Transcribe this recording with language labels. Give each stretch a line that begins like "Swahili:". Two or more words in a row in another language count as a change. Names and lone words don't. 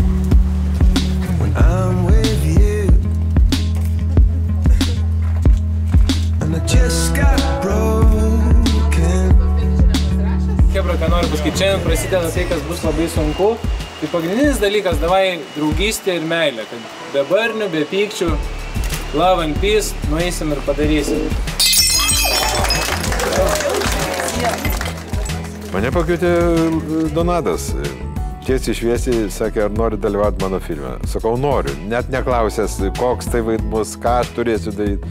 Lithuanian: Chebra, ką noriu pasakyti, šiandien prasideda tai, kas bus labai sunku. Tai pagrindinis dalykas, davai draugystė ir meilė. Kad be barnių, be pykčių,
English: love and peace,
Lithuanian: nueisim ir padarysim. Mane pakvietė Donatas. Tiesiai šviesiai sakė, ar nori dalyvauti mano filme. Sakau, noriu. Net neklausęs, koks tai vaidmus, ką aš turėsiu daryti.